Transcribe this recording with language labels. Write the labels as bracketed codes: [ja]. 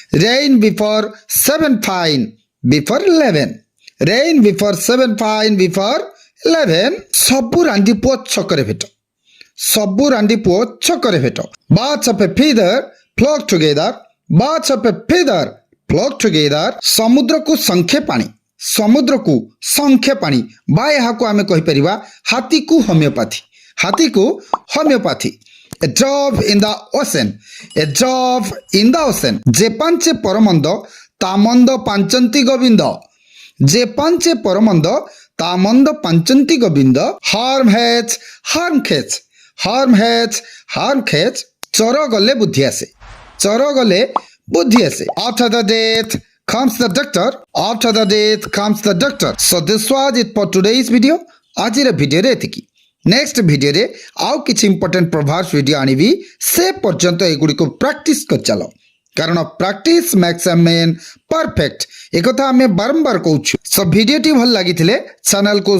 [en] Rain before 7 fine before 11. Rain before 7 fine before 11. [or] ସବୁ ରାଣ୍ଡି ପୁଅ ଛକରେ ଭେଟ। ସବୁ ରାଣ୍ଡି ପୁଅ ଛକରେ ଭେଟ। [en] Birds of a feather flock together. Birds of a feather flock together. [or] ସମୁଦ୍ରକୁ ସଂଖେ ପାଣି। ସମୁଦ୍ରକୁ ସଂଖେ ପାଣି ବା ଏହାକୁ ଆମେ କହିପାରିବା ହାତୀକୁ ହୋମିଓପାଥି। ହାତୀକୁ homeopathy. [en] A drop in the ocean. A drop in the ocean. [or] ଯେ ପାଞ୍ଚେ ପରମନ୍ଦ ତା ମନ୍ଦ ପାଞ୍ଚନ୍ତି ଗୋବିନ୍ଦ। ଯେ ପାଞ୍ଚେ ପରମନ୍ଦ ତା ମନ୍ଦ ପାଞ୍ଚନ୍ତି Gobinda. [en] Harm hath harm catch. Harm hath harm catch. [or] ଚୋର ଗଲେ ବୁଦ୍ଧି ଆସେ। ଚୋର ଗଲେ ବୁଦ୍ଧି ଆସେ। [en] After the death comes the doctor. After the death comes the doctor. So this was it for today's video. [or] ଆଜିର ଭିଡ଼ିଓରେ ଏତିକି। ନେକ୍ସଟ ଭିଡ଼ିଓରେ ଆଉ କିଛି ଇମ୍ପୋର୍ଟାଣ୍ଟ ପ୍ରଭାର୍ସ ଭିଡ଼ିଓ ଆଣିବି। ସେ ପର୍ଯ୍ୟନ୍ତ ଏଗୁଡ଼ିକୁ ପ୍ରାକ୍ଟିସ କରିଚାଲ, କାରଣ [en] Practice makes a man perfect. [or] ଏକଥା ଆମେ ବାରମ୍ବାର କହୁଛୁ। ସୋ ଭିଡ଼ିଓଟି ଭଲ ଲାଗିଥିଲେ ଚ୍ୟାନେଲକୁ ସବସ୍କ୍ରାଇବ କରିବା ସହ ଭିଡ଼ିଓକୁ ଲାଇକ୍ କମେଣ୍ଟ ସେୟାର